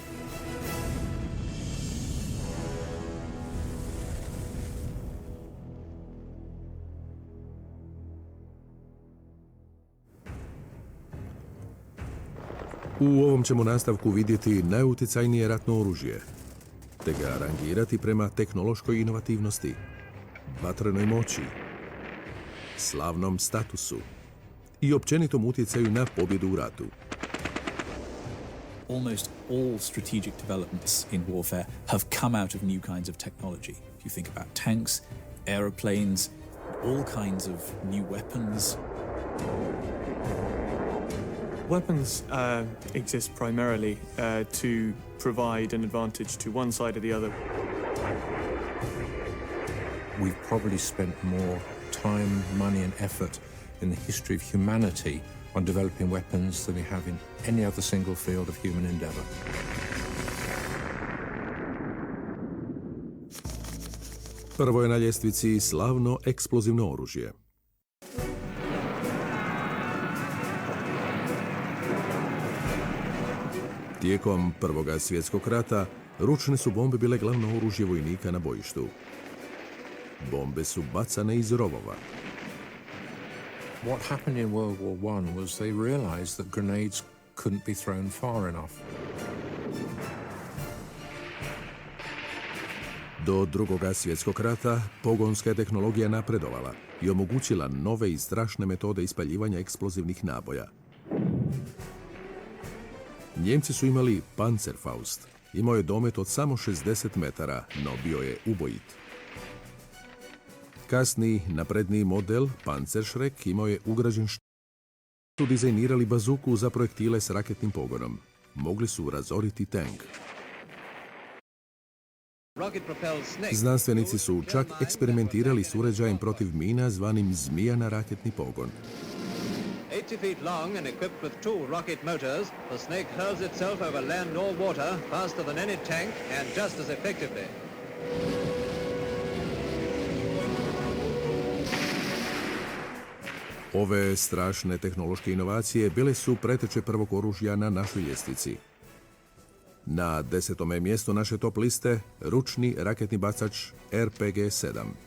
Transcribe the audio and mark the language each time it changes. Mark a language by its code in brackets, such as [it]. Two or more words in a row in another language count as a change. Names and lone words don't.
[hr] U ovom ćemo nastavku vidjeti najutjecajnije ratno oružje, te ga rangirati prema tehnološkoj inovativnosti, vatrenoj moći, slavnom statusu i općenitom utjecaju na pobjedu u ratu. [en] Almost all strategic developments in warfare have come out of new kinds of technology. If you think about tanks, aeroplanes, all kinds of new weapons. Weapons exist primarily to provide an advantage to one side or the other. We've probably spent more time, money and effort in the history of humanity on developing weapons than we have in any other single field of human endeavor. [hr] Prvo je na ljestvici slavno eksplozivno oružje. Tijekom Prvoga svjetskog rata ručne su bombe bile glavno oružje vojnika na bojištu. Bombe su bacane iz rovova. [en] What happened in World War I was they realized that grenades couldn't be thrown far enough. [hr] Do Drugoga svjetskog rata pogonska je tehnologija napredovala i omogućila nove i strašne metode ispaljivanja eksplozivnih naboja. Njemci su imali Panzerfaust. Imao je domet od samo 60 metara, no bio je ubojit. Kasniji, napredniji model, Panzerschreck, imao je ugrađen su dizajnirali bazuku za projektile s raketnim pogonom. Mogli su razoriti tank. Znanstvenici su čak eksperimentirali s uređajem protiv mina zvanim zmija na raketni pogon. [en] 80 feet long and equipped with two rocket motors, the Snake hurls itself over land or water faster than any tank and just as effectively. [hr] Ove strašne tehnološke inovacije bile su preteče prvog oružja na našoj ljestvici. Na 10. mjestu naše top liste ručni raketni bacač RPG-7.